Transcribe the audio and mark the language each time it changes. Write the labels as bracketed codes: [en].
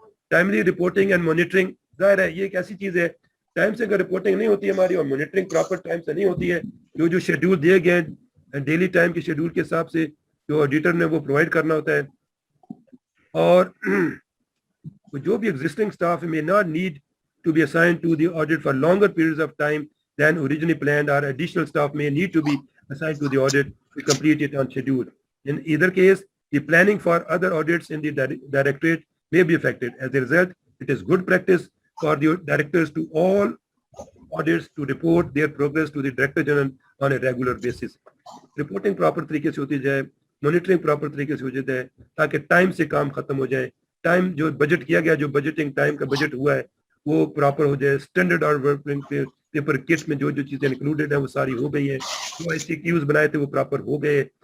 [ur] Timely reporting and monitoring, ظاہر ہے یہ ایک ایسی چیز ہے, ٹائم سے اگر رپورٹنگ نہیں ہوتی ہے ہماری اور مانیٹرنگ پراپر ٹائم سے نہیں ہوتی ہے, جو شیڈول دیے گئے ہیں ڈیلی ٹائم کے شیڈول کے حساب سے جو آڈیٹر نے وہ پرووائڈ کرنا ہوتا ہے, اور جو بھی existing staff [en] may not need to be assigned to the audit for longer periods of time than originally planned, or additional staff may need to be assigned to the audit to complete it on schedule. In either case, the planning for other audits in the directorate may be affected. As a result, it is good practice for the directors to all audits to report their progress to the Director General on a regular basis. Reporting proper [ur] طریقے سے ہوتی جائے, [en] monitoring proper [ur] طریقے سے ہو جاتا ہے تاکہ time سے کام ختم ہو جائے, ٹائم جو بجٹ کیا گیا, جو بجٹنگ ٹائم کا بجٹ ہوا ہے وہ پراپر ہو جائے. اسٹینڈرڈ اور ورکنگ پیپر کٹ میں جو چیزیں انکلوڈیڈ ہیں وہ ساری ہو گئی ہیں, جو ایس سی کیوز بنائے تھے وہ پراپر ہو گئے.